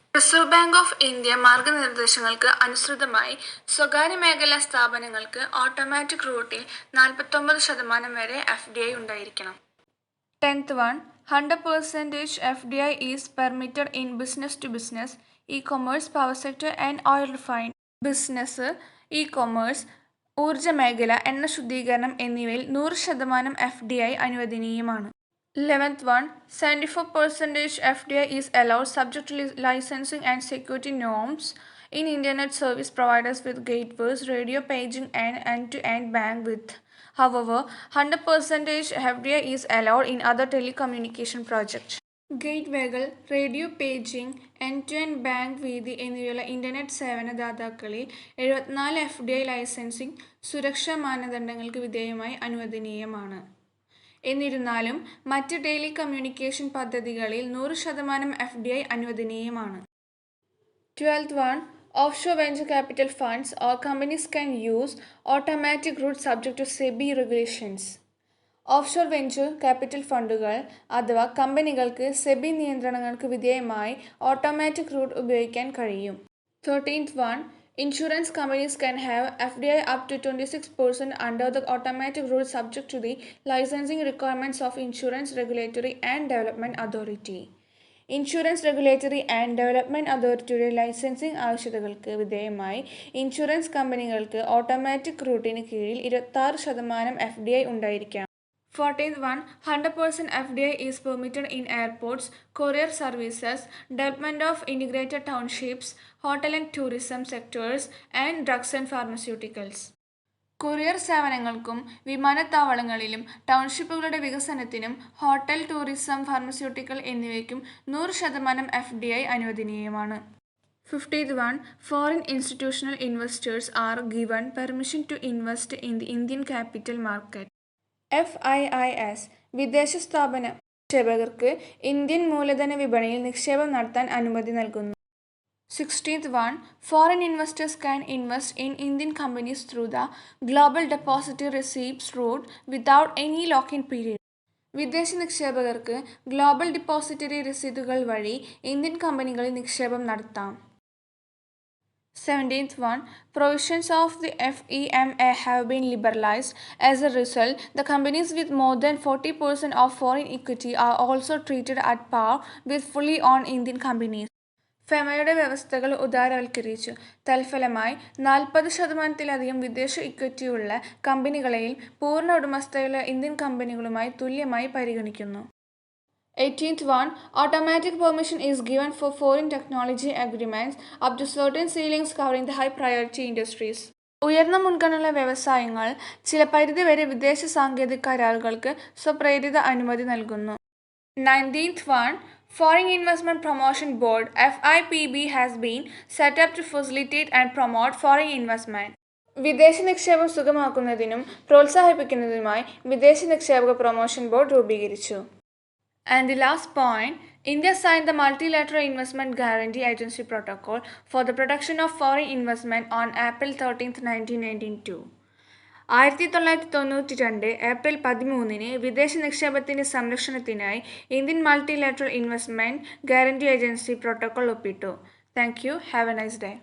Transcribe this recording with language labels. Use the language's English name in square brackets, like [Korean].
[Malayalam] Reserve bank of India മാർഗനിർദ്ദേശങ്ങൾക്ക് അനുസൃതമായി സ്വകാര്യ മേഖലാ സ്ഥാപനങ്ങൾക്ക് ഓട്ടോമാറ്റിക് റൂട്ടിൽ 49% വരെ FDI ഉണ്ടായിരിക്കണം. [English] 10th one, 100% FDI is permitted in business to business, e-commerce, power sector and oil refining. [Malayalam] Business, e-commerce, ഊർജ്ജ മേഖല, എണ്ണ ശുദ്ധീകരണം എന്നിവയിൽ 100% FDI അനുവദനീയമാണ്. [English] 11th one, 74% FDI is allowed subject to licensing and security norms in internet service providers with gateways, radio paging and end-to-end bandwidth. However, 100% FDI is allowed in other telecommunication projects. [Malayalam] ഗേറ്റ്വേകൾ, radio paging, end to end bank വീതി എന്നിവയുള്ള internet സേവന ദാതാക്കളിൽ 74 FDI licensing സുരക്ഷാ മാനദണ്ഡങ്ങൾക്ക് വിധേയമായി അനുവദനീയമാണ്. എന്നിരുന്നാലും മറ്റ് telecommunication പദ്ധതികളിൽ 100% FDI അനുവദനീയമാണ്. [English] 12th one, offshore venture capital funds or companies can use automatic route subject to SEBI regulations. [Malayalam] Offshore venture capital ഫണ്ടുകൾ അഥവാ കമ്പനികൾക്ക് സെബി നിയന്ത്രണങ്ങൾക്ക് വിധേയമായി ഓട്ടോമാറ്റിക് റൂട്ട് ഉപയോഗിക്കാൻ കഴിയും. [English] 13th one, insurance companies can have FDI up to 26% under the automatic route subject to the licensing requirements of Insurance Regulatory and Development Authority. [Malayalam] Insurance regulatory and development അതോറിറ്റിയുടെ licensing ആവശ്യകതകൾക്ക് വിധേയമായി insurance കമ്പനികൾക്ക് automatic റൂട്ടിന് കീഴിൽ 26% FDI ഉണ്ടായിരിക്കാം. [English] 14th one, 100% FDI is permitted in airports, courier services, development of integrated townships, hotel and tourism sectors, and drugs and pharmaceuticals. [Malayalam] Courier സേവനങ്ങൾക്കും വിമാനത്താവളങ്ങളിലും ടൗൺഷിപ്പുകളുടെ വികസനത്തിനും hotel, tourism, pharmaceutical എന്നിവയ്ക്കും 100% FDI അനുവദനീയമാണ്. [English] 51. Foreign institutional investors are given permission to invest in the Indian capital market. [Malayalam] FIIS വിദേശ സ്ഥാപന നിക്ഷേപകർക്ക് Indian മൂലധന വിപണിയിൽ നിക്ഷേപം നടത്താൻ അനുമതി നൽകുന്നു. [English] 16th one. Foreign investors can invest in Indian companies through the Global Depository Receipts route without any lock-in period. [Malayalam] വിദേശ നിക്ഷേപകർക്ക് ഗ്ലോബൽ ഡിപ്പോസിറ്ററി രസീതുകൾ വഴി ഇന്ത്യൻ കമ്പനികളിൽ നിക്ഷേപം നടത്താം. [English] 17th one. Provisions of the FEMA have been liberalized. As a result, the companies with more than 40% of foreign equity are also treated at par with fully owned Indian companies. [Malayalam] ഫെമയുടെ വ്യവസ്ഥകൾ ഉദാരവൽക്കരിച്ചു. തൽഫലമായി 40%-ലധികം വിദേശ ഇക്വിറ്റിയുള്ള കമ്പനികളെയും പൂർണ്ണ ഉടമസ്ഥതയുള്ള Indian കമ്പനികളുമായി തുല്യമായി പരിഗണിക്കുന്നു. [English] 18th one. Automatic permission is given for foreign technology agreements up to certain ceilings covering the high priority industries. [Malayalam] ഉയർന്ന മുൻഗണനയുള്ള വ്യവസായങ്ങൾ ചില പരിധിവരെ വിദേശ സാങ്കേതിക കരാറുകൾക്ക് സ്വപ്രേരിത അനുമതി നൽകുന്നു. [English] 19th one. Foreign Investment Promotion Board FIPB has been set up to facilitate and promote foreign investment. [Malayalam] വിദേശ നിക്ഷേപം സുഗമമാക്കുന്നതിനും പ്രോത്സാഹിപ്പിക്കുന്നതിനുമായി വിദേശ നിക്ഷേപക പ്രൊമോഷൻ ബോർഡ് രൂപീകരിച്ചു. [English] And the last point, India signed the Multilateral Investment Guarantee Agency Protocol for the protection of foreign investment on April 13, 1992. [Malayalam] 1992 April 13 വിദേശ നിക്ഷേപത്തിന്റെ സംരക്ഷണത്തിനായി Indian multilateral investment guarantee agency protocol ഒപ്പിട്ടു. [English] Thank you. Have a nice day.